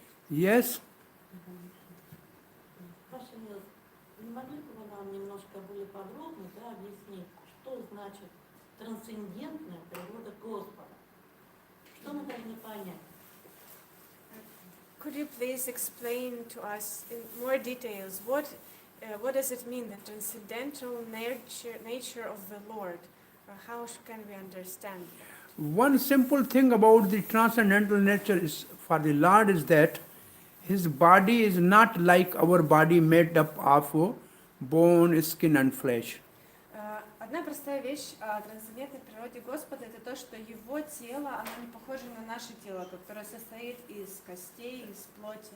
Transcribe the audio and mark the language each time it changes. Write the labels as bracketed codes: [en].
[en] Yes. [ru] Ваше милость, не могли бы вы нам немножко более подробно объяснить, что значит трансцендентная природа Господа? Что мы должны понять? [en] Could you please explain to us in more details what does it mean, the transcendental nature of the Lord? How can we understand? One simple thing about the transcendental nature is for the Lord is that his body is not like our body made up of bone, skin and flesh. [ru] Одна простая вещь о трансцендентной природе Господа – это то, что Его тело, оно не похоже на наше тело, которое состоит из костей, из плоти.